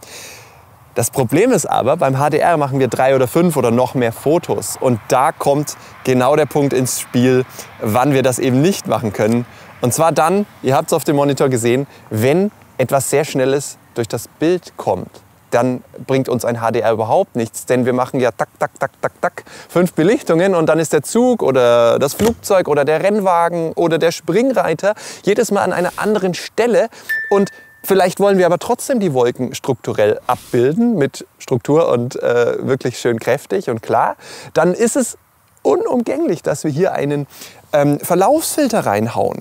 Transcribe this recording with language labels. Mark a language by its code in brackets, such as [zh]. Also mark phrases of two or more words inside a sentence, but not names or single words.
[de] Das Problem ist aber, beim HDR machen wir 3 oder 5 oder noch mehr Fotos. Und da kommt genau der Punkt ins Spiel, wann wir das eben nicht machen können. Und zwar dann, ihr habt es auf dem Monitor gesehen, wenn etwas sehr Schnelles durch das Bild kommt. Dann bringt uns ein HDR überhaupt nichts, denn wir machen ja tak, tak, tak, tak, tak, 5 Belichtungen und dann ist der Zug oder das Flugzeug oder der Rennwagen oder der Springreiter jedes Mal an einer anderen Stelle und vielleicht wollen wir aber trotzdem die Wolken strukturell abbilden mit Struktur und wirklich schön kräftig und klar, dann ist es unumgänglich, dass wir hier einen Verlaufsfilter reinhauen.